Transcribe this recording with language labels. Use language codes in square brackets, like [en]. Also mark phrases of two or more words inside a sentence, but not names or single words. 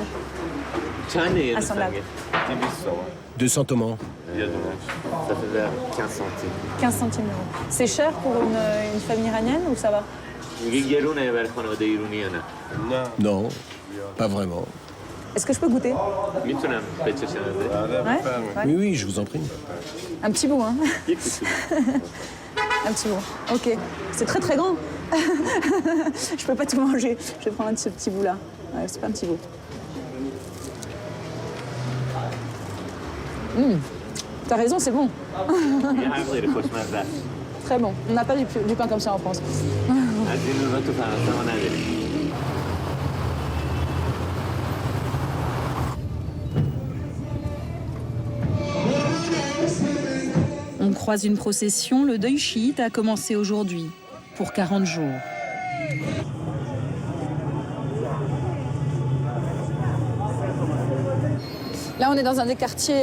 [fr] Tane Assemblable. 200 tomans. Ça fait vers 15 centimes. 15 centimes d'euros. C'est cher pour une famille iranienne ou ça va? Non, pas vraiment. Est-ce que je peux goûter? [fa] میتونم بچشم [fr] Ouais. Oui, oui, je vous en prie. Un petit bout, hein? Un petit bout. Ok. C'est très très grand. Je peux pas tout manger. Je vais prendre ce petit bout-là. Ouais, c'est pas un petit bout. T'as raison, c'est bon. [fa] یه هم غیر خوشمزه است. [fr] Très bon. On n'a pas du pain comme ça en France. [fa] از این نوعا تو فرانسه ما نداریم. [fr] On croise une procession, le deuil chiite a commencé aujourd'hui, pour 40 jours. Là, on est dans un des quartiers.